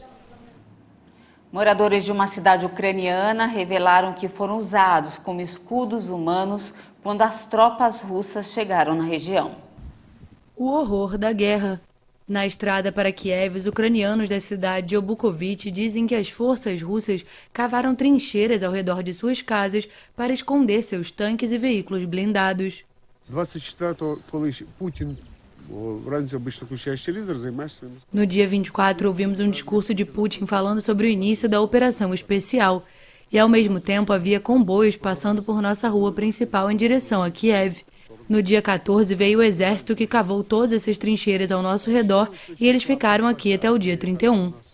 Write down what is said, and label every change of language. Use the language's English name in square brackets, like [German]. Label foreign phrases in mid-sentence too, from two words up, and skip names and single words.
[Portuguese] Moradores de uma cidade ucraniana revelaram que foram usados como escudos humanos quando as tropas russas chegaram na região. O horror da guerra. Na estrada para Kiev, os ucranianos da cidade de Obukovich dizem que as forças russas cavaram trincheiras ao redor de suas casas para esconder seus tanques e veículos blindados. [Ukrainian] 24-го, коли Путін вранці обично включаєш телевізор, займаєшся. [Portuguese] No dia 24, ouvimos um discurso de Putin falando sobre o início da operação especial. E, ao mesmo tempo, havia comboios passando por nossa rua principal em direção a Kiev. No dia 14, veio o exército que cavou todas essas trincheiras ao nosso redor e eles ficaram aqui até o dia 31.